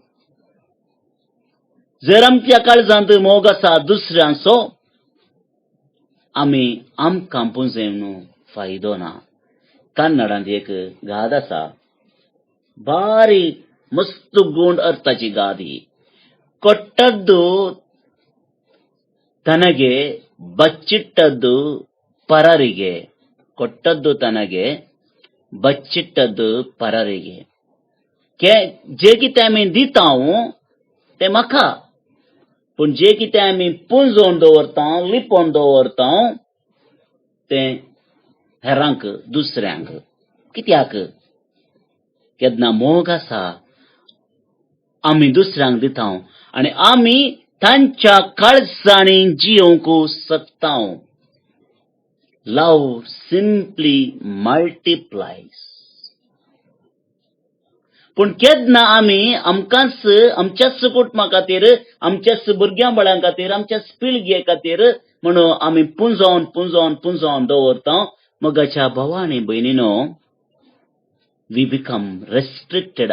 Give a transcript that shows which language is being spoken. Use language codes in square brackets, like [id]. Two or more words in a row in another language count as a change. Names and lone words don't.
[kok] जर आमच्या काळजांत मोग आसा दुसऱ्यांचो, आमी आमकां पुंजयन फायदो ना. कन्नडांत एक गाद आसा, बारीक मस्त गोंड अर्थाची गाद ही. [kn] ಕೊಟ್ಟದ್ದು ತನಗೆ, ಬಚ್ಚಿಟ್ಟದ್ದು ಪರರಿಗೆ. ಕೊಟ್ಟದ್ದು ತನಗೆ, ಬಚ್ಚಿಟ್ಟದ್ದು ಪರರಿಗೆ. [kok] जे कितें आमी दितां तें म्हाका, पूण जे कितें आमी पुंजोवन दवरता, लिपोवन दवरता, तें हेरांक, दुसऱ्यांक. कित्याक? केन्ना मोग आसा, आमी दुसऱ्यांक दिता आनी आमी तांच्या काळजांनी जियोंक शकता. [en] Love simply multiplies. [kok] पूण केन्ना आमी आमकांच, आमच्याच कुटुंबा खातीर, आमच्याच भुरग्यां बाळां खातीर, आमच्याच पिळगे खातीर म्हणून आमी पुंजोवन पुंजोवन पुंजोवन दवरता. मोगाच्या भावा आनी भयणीनो, [en] we become restricted.